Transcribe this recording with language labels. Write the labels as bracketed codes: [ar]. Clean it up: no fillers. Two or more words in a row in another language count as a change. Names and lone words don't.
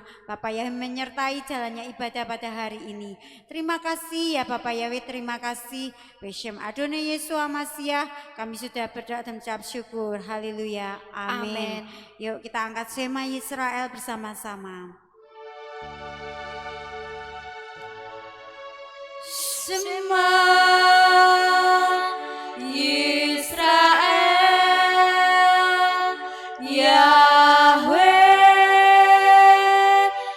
[id] Bapa Yahweh menyertai jalannya ibadah pada hari ini. Terima kasih ya Bapa Yahweh, terima kasih. [he] בשם אדני ישוע משיח, [id] kami sudah berdoa dan mengucap syukur. Haleluya. Amin. Yuk kita angkat Shema Yisrael bersama-sama. [he] שמע ישראל, יהוה